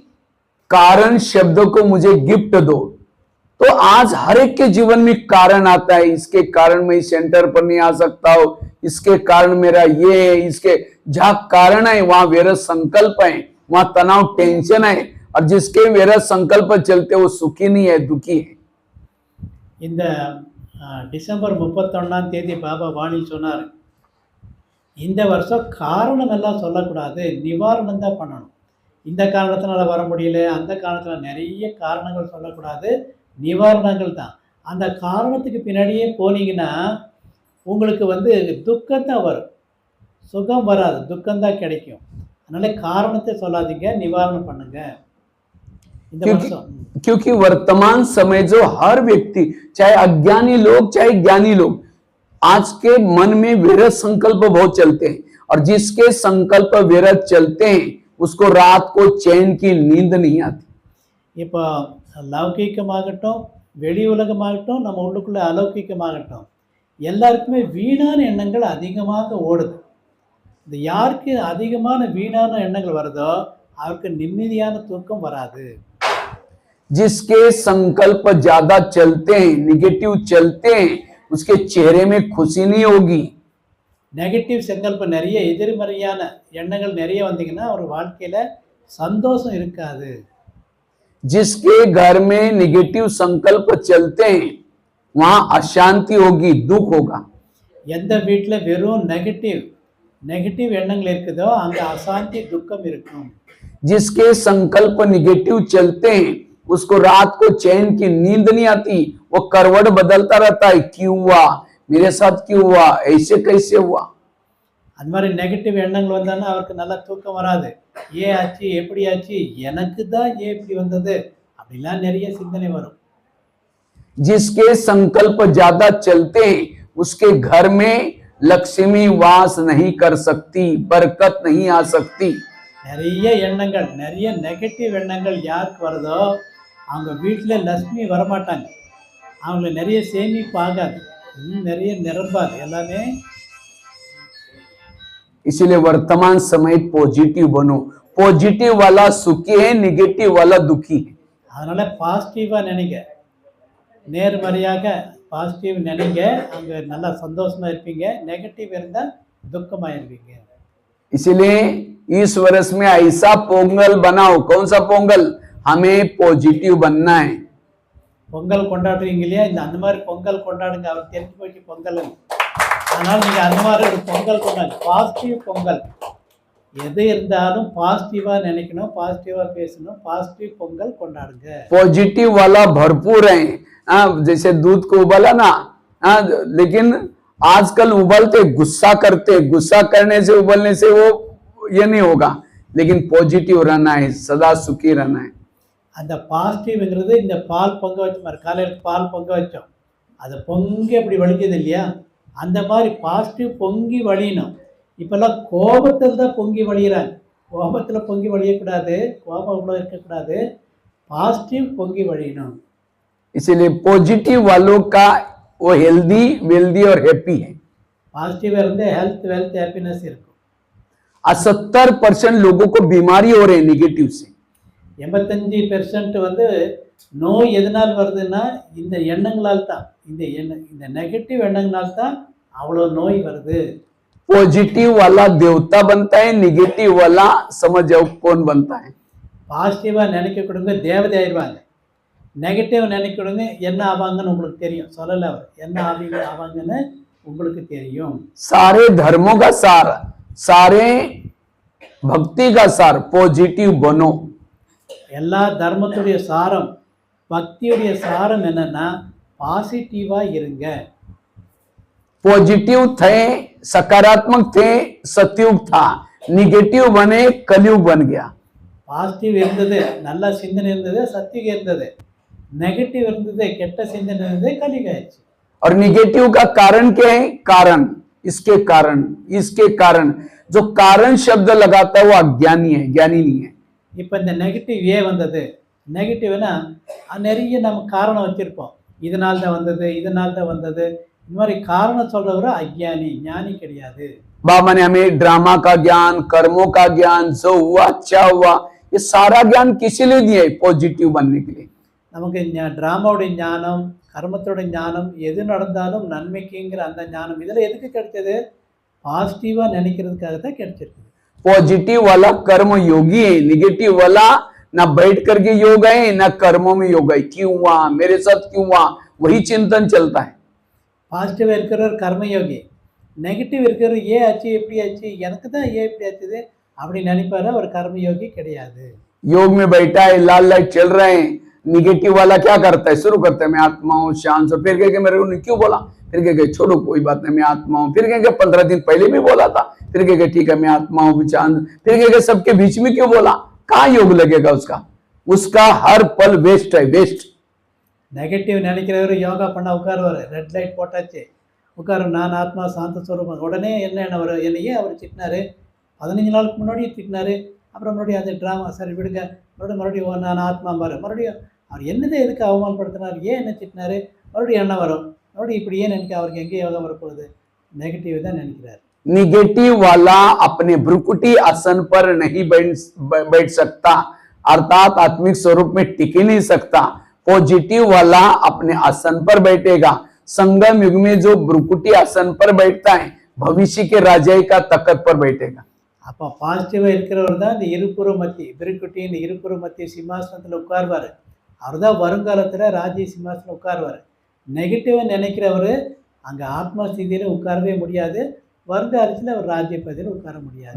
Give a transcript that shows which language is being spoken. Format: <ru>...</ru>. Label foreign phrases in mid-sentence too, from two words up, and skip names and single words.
<hi>कारण शब्द को मुझे गिफ्ट दो. तो आज हर एक के जीवन में कारण आता है. इसके कारण मैं इस सेंटर पर नहीं आ सकता हूं, इसके कारण मेरा ये है, इसके जहां कारण है वहां वेरस संकल्प है, वहां तनाव टेंशन है, और जिसके वेरस संकल्प चलते वो सुखी नहीं है, दुखी है.</hi> <ta>இந்த டிசம்பர் 31 பாபா வாணி சொன்னார், இந்த வருஷம் காரணம் எல்லாம் சொல்லக்கூடாது, நிவாரணம் தான் பண்ணணும். இந்த காரணத்தினால வர முடியல, அந்த காரணத்தில் நிறைய காரணங்கள் சொல்லக்கூடாது, நிவாரணங்கள் தான். அந்த காரணத்துக்கு பின்னாடியே போனீங்கன்னா உங்களுக்கு வந்து துக்கம்தான் வரும், சுகம் வராது, துக்கம்தான் கிடைக்கும். அதனால் காரணத்தை சொல்லாதீங்க, நிவாரணம் பண்ணுங்க. இந்த</ta> <hi>क्योंकि</hi> <ta>வருஷம்</ta> <hi>क्योंकि वर्तमान समय जो हर व्यक्ति, चाहे अज्ञानी लोग चाहे ज्ञानी लोग, आज के मन में विरत संकल्प बहुत चलते हैं, और जिसके संकल्प विरत चलते हैं उसको रात को चैन की नींद नहीं आती।</hi> <ta>இப்போ லௌகீகமாகட்டும் வெளி உலகமாகட்டும் நம்ம உள்ளுக்குள்ளே அலௌகிகமாகட்டும் எல்லாருக்குமே வீணான எண்ணங்கள் அதிகமாக ஓடுது. இந்த யாருக்கு அதிகமான வீணான எண்ணங்கள் வருதோ அவருக்கு நிம்மதியான தூக்கம் வராது.</ta> <hi>जिसके संकल्प ज्यादा चलते हैं, निगेटिव चलते हैं, उसके चेहरे में खुशी नहीं होगी।</hi> <ta>நெகட்டிவ் சங்கல்பம் நிறைய எதிர்மறையான எண்ணங்கள் நிறைய வந்தீங்கன்னா அவர் வாழ்க்கையில் சந்தோஷம் இருக்காது.</ta> <hi>जिसके घर में निगेटिव संकल्प चलते हैं वहां अशांति होगी, दुख होगा।</hi> <ta>எந்த வீட்டில் வெறும் நெகட்டிவ் எண்ணங்கள் இருக்குதோ அங்கே அசாந்தி துக்கம் இருக்கும்.</ta> <hi>जिसके संकल्प निगेटिव चलते हैं उसको रात को चैन की नींद नहीं आती, वो करवट बदलता रहता है, क्यों हुआ, मेरे साथ क्यों हुआ, ऐसे कैसे हुआ।</hi> <ta>அந்த மாதிரி நெகட்டிவ் எண்ணங்கள் வந்தாலும் அவருக்கு நல்லா தூக்கம் வராது. ஏன் ஆச்சு, எப்படி ஆச்சு, எனக்கு தான் ஏன் இப்படி வந்தது, அப்படிலாம் நிறைய சிந்தனை வரும்.</ta> <hi>जिसके संकल्प ज्यादा चलते हैं उसके घर में लक्ष्मी वास नहीं कर सकती, बरकत नहीं आ सकती।</hi> <ta>நிறைய எண்ணங்கள், நிறைய நெகட்டிவ் எண்ணங்கள் யாருக்கு வருதோ அவங்க வீட்டில் லக்ஷ்மி வரமாட்டாங்க. அவங்கள நிறைய சேமிப்பு ஆகாது, நிறைய நிரம்பாது எல்லாமே.</ta> <hi>इसलिए वर्तमान समय पॉजिटिव बनो। पॉजिटिव वाला सुखी है, निगेटिव वाला दुखी है।</hi> <ta>அதனால பாசிட்டிவாக நினைங்க, நேர்மறையாக பாசிட்டிவ் நினைங்க, அங்கே நல்லா சந்தோஷமா இருப்பீங்க. நெகட்டிவ் இருந்தால் துக்கமாயிருவீங்க.</ta> <hi>इसलिए इस वर्ष में ऐसा पोंगल बनाओ। कौन सा पोंगल? हमें पॉजिटिव बनना है।</hi> <ta>பொங்கல் கொண்டாடுறீங்க இல்லையா, இந்த அந்த மாதிரி பொங்கல் கொண்டாடுங்க. அவர் தெரிஞ்சு போச்சு பொங்கல், அதனால நீங்கள் அந்த மாதிரி ஒரு பொங்கல் கொண்டாடுங்க. பாசிட்டிவ் பொங்கல். எது இருந்தாலும் பாசிட்டிவாக நினைக்கணும், பாசிட்டிவாக பேசணும், பாசிட்டிவ் பொங்கல் கொண்டாடுங்க.</ta> <hi>पॉजिटिव वाला भरपूर है। जैसे दूध को उबाला ना, लेकिन आजकल उबलते गुस्सा करते, गुस्सा करने से उबलने से वो ये नहीं होगा, लेकिन पॉजिटिव रहना है, सदा सुखी रहना है।</hi> <ta>அந்த பாசிட்டிவ்ங்கிறது இந்த பால் பொங்க வச்ச மாதிரி, காலையில் பால் பொங்க வச்சோம், அதை பொங்கி அப்படி வலிக்குது இல்லையா, அந்த மாதிரி பாசிட்டிவ் பொங்கி வழியணும். இப்போல்லாம் கோபத்தில் தான் பொங்கி வழிகிறாங்க. கோபத்தில் பொங்கி வழியக்கூடாது, கோபம் கூட இருக்கக்கூடாது, பாசிட்டிவ் பொங்கி வழியணும்.</ta> <hi>इसलिए पॉजिटिव वालों का वो</hi> <en>healthy, wealthy</en> <hi>और हैप्पी है।</hi> <ta>பாசிட்டிவாக இருந்து</ta> <en>health, wealth, happiness</en> <ta>இருக்கும்.</ta> <hi>70% लोगों को बीमारी हो रही है निगेटिव से।</hi> <ta>85% வந்து நோய் எதனால் வருதுன்னா இந்த எண்ணங்களால் தான், இந்த நெகட்டிவ் எண்ணங்களால் தான் அவ்வளோ நோய் வருது.</ta> <hi>पॉजिटिव वाला देवता बनता है, निगेटिव वाला समझ जाओ कौन बनता है।</hi> <ta>பாசிட்டிவாக நினைக்க கொடுங்க, தேவதை ஆயிடுவாங்க. நெகட்டிவ் நினைக்க கொடுங்க, என்ன ஆவாங்கன்னு உங்களுக்கு தெரியும். சொல்லலை அவர், என்ன ஆவாங்கன்னு உங்களுக்கு தெரியும்.</ta> <hi>सारे धर्मों का सार, सारे भक्ति का सार पॉजिटिव बनो।</hi> <ta>எல்லா தர்மத்துடைய சாரம், பக்தியுடைய சாரம் என்னன்னா பாசிட்டிவாக இருங்க.</ta> <hi>पॉजिटिव थे, सकारात्मक थे, सतयुग था, निगेटिव बने, कलयुग बन गया।</hi> <ta>பாசிட்டிவ் இருந்தது, நல்ல சிந்தனை இருந்தது, சத்தியம் இருந்தது. நெகட்டிவ் இருந்தது, கெட்ட சிந்தனை இருந்தது, கலிகாயிடுச்சு.</ta> <hi>और निगेटिव का कारण क्या है? कारण, इसके कारण, इसके कारण। जो कारण शब्द लगाता है वो अज्ञानी है, ज्ञानी नहीं है।</hi> <ta>இப்போ இந்த நெகட்டிவ் ஏன் வந்தது? நெகட்டிவ்னா நிறைய நம்ம காரணம் வச்சுருப்போம். இதனால தான் வந்தது, இதனால தான் வந்தது, இந்த மாதிரி காரணம் சொல்றவரை அஜ்ஞானி, ஞானி கிடையாது.</ta> <hi>बाबा ने हमें ड्रामा का ज्ञान, कर्मों का ज्ञान, जो हुआ अच्छा हुआ, ये सारा ज्ञान किसी लिए दिया है? पॉजिटिव बनने के लिए।</hi> <ta>நமக்கு ட்ராமாவுடைய ஞானம், கர்மத்தோட ஞானம், எது நடந்தாலும் நன்மைக்குங்கிற அந்த ஞானம் இதில் எதுக்கு கிடைச்சது? பாசிட்டிவாக நினைக்கிறதுக்காக தான் கிடைச்சிருக்குது.</ta> <hi>पॉजिटिव वाला कर्म योगी है, निगेटिव वाला ना बैठ करके योग है ना कर्मों में योग है। क्यों हुआ, मेरे साथ क्यों हुआ, वही चिंतन चलता है।</hi> <ta>பாசிட்டிவாக இருக்கிறவர் கர்மயோகி, நெகட்டிவ் இருக்கிறவர் ஏன் ஆச்சு, எப்படி ஆச்சு, எனக்கு தான் ஏன் இப்படி ஆச்சுது அப்படி நினைப்பாரு, அவர் கர்மயோகி கிடையாது.</ta> <hi>योग में बैठा है, लाल लाइट चल रहे हैं, निगेटिव वाला क्या करता है? शुरू करता है मैं आत्मा हूँ, शांत हूँ, फिर कहेंगे मेरे को क्यों बोला, फिर कहेंगे छोड़ो कोई बात नहीं मैं आत्मा हूँ, फिर कहेंगे 15 दिन पहले भी बोला था, फिर कहेंगे ठीक है मैं आत्मा हूँ, शांत, फिर कहेंगे सबके बीच में क्यों बोला। कहाँ योग लगेगा उसका? उसका हर पल वेस्ट है, वेस्ट।</hi> <ta>நெகட்டிவ் நினைக்கிறவர் யோகா பண்ண உட்காருவார்.</ta> <en>red light</en> <ta>போட்டாச்சு உட்காரு, நான் ஆத்மா சாந்த ஸ்வரூபம். உடனே என்ன வரும், என்னையே அவர் திட்டினாரு, 15 நாளுக்கு முன்னாடியும் திட்டினாரு. அப்புறம் மறுபடியும் அந்த ட்ராமா, சரி விடுங்க, மறுபடியும் நான் ஆத்மா பாரு, மறுபடியும் அவர் என்னதை எதுக்கு அவமானப்படுத்தினார், ஏன் என்ன திட்டினாரு, மறுபடியும் என்ன வரும், மறுபடியும் இப்படியே நினைக்க அவருக்கு எங்கே யோகா வரப்போகுது, நெகட்டிவ் தான் நினைக்கிறார்.</ta> <hi>निगेटिव वाला अपने भ्रुकुटी आसन पर नहीं बैठ सकता, अर्थात आत्मिक स्वरूप में टिक ही नहीं सकता। पॉजिटिव वाला अपने आसन पर बैठेगा। संगम युग में जो भ्रुकुटी आसन पर बैठता है, भविष्य के राजाई का तख्त पर बैठेगा।</hi> <ta>அப்போ பாசிட்டிவாக இருக்கிறவர் தான் இந்த இருப்புற மத்தி பிரிக்குட்டின்னு இருப்புற மத்திய சிம்மாசனத்தில் உட்காருவார். அவர் தான் வருங்காலத்தில் ராஜ்ய சிம்மாசனம் உட்காருவார். நெகட்டிவாக நினைக்கிறவர் அங்கே ஆத்மா ஸ்திதியில் உட்காரவே முடியாது, வருங்காலத்தில் அவர் ராஜ்ய பதவியில் उतार முடியாது.</ta>